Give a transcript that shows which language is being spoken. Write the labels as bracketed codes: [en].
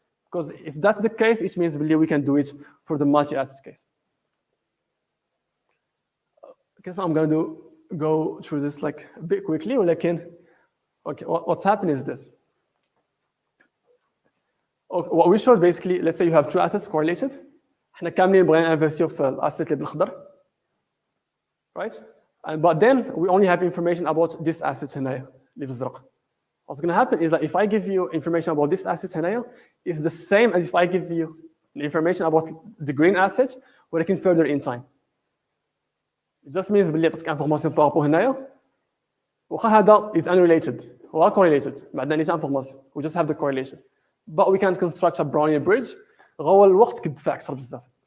[en] Because if that's the case, it means we can do it for the multi-asset case. Okay, so I'm going to go through this like a bit quickly. Okay, what's happened is this. Okay, what we showed basically, let's say you have two assets correlated. [ar] احنا كاملين بغينا انفستيو في الاسيت اللي بالخضر. [en] Right? But then we only have information about this asset [ar] هنايا اللي بالزرق. [en] What's going to happen is that if I give you information about this asset [ar] هنايا, [en] it's the same as if I give you the information about the green asset [ar] ولكن [en] further in time. It just means [ar] بلي عطيتك انفورماسيون بارابور هنايا واخا هذا [en] is unrelated [ar] هو [en] correlated [ar] ما عندنا نيش انفورماسيون [en] we just have the correlation but we can construct a Brownian bridge [ar] غوا الوقت كيدفع اكثر بزاف.